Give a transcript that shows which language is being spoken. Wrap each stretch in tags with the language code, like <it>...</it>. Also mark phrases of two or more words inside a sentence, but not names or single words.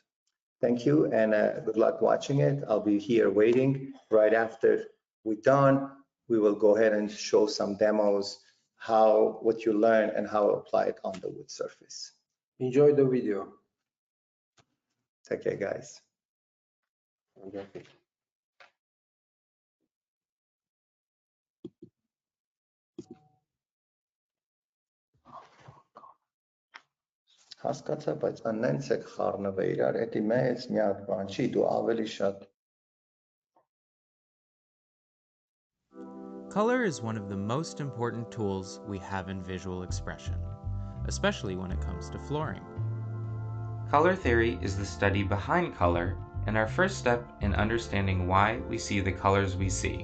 <en>Thank you, and good luck watching it. I'll be here waiting. Right after we're done, we will go ahead and show some demos, what you learn and how to apply it on the wood surface. Enjoy the video. Take care, guys.</en> <hy>Հասկացա, բայց անենց եք խառնվե իրար, էդի մեծ մի հատ բան չի, դու ավելի շատ.</hy> <en>Color is one of the most important tools we have in visual expression, especially when it comes to flooring. Color theory is the study behind color and our first step in understanding why we see the colors we see.</en>